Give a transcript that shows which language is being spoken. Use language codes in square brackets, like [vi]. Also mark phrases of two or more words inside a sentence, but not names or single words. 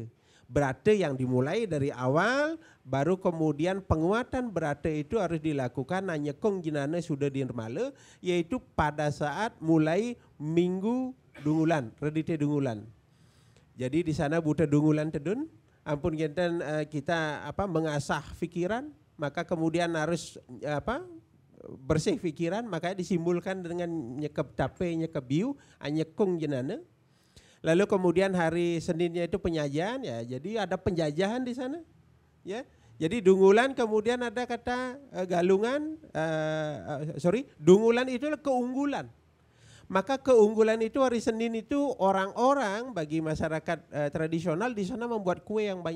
[id] Berata yang dimulai dari awal, baru kemudian penguatan berata itu harus dilakukan [ban] Nanyekong Jinana [id] sudah dirmala, yaitu pada saat mulai Minggu Dungulan, Redite Dungulan. Jadi di sana Buddha Dungulan tedun, ampun kita mengasah pikiran, maka kemudian harus bersih pikiran, makanya disimbolkan dengan [ban] nyekep tape, nyekep biu, anyekung jenana. [id] Lalu kemudian hari Seninnya itu penyajian, ya, jadi ada penjajahan di sana, ya. Jadi Dungulan kemudian ada kata Galungan, Dungulan itu keunggulan. Maka keunggulan itu hari Senin itu orang-orang bagi masyarakat tradisional di sana membuat kue yang banyak.